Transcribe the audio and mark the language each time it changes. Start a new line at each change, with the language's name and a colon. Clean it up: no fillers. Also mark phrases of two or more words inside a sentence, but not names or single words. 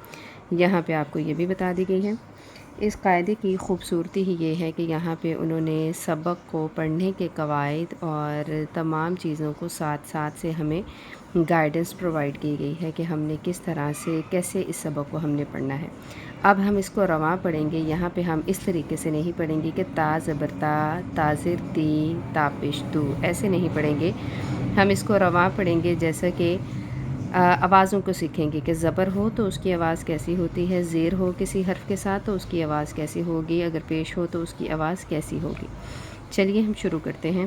Urdu: یہاں پہ آپ کو یہ بھی بتا دی گئی ہے۔ اس قاعدے کی خوبصورتی ہی یہ ہے کہ یہاں پہ انہوں نے سبق کو پڑھنے کے قواعد اور تمام چیزوں کو ساتھ ساتھ سے ہمیں
English: guidance provide
Urdu: کی گئی ہے کہ ہم نے کس طرح سے کیسے اس سبق کو ہم نے پڑھنا ہے۔ اب ہم اس کو رواں پڑھیں گے۔ یہاں پہ ہم اس طریقے سے نہیں پڑھیں گے کہ تا زبر تا، تا زر تی، تا پیش تو، ایسے نہیں پڑھیں گے۔ ہم اس کو رواں پڑھیں گے جیسا کہ آوازوں کو سیکھیں گے کہ زبر ہو تو اس کی آواز کیسی ہوتی ہے، زیر ہو کسی حرف کے ساتھ تو اس کی آواز کیسی ہوگی، اگر پیش ہو تو اس کی آواز کیسی ہوگی۔ چلیے ہم شروع کرتے ہیں۔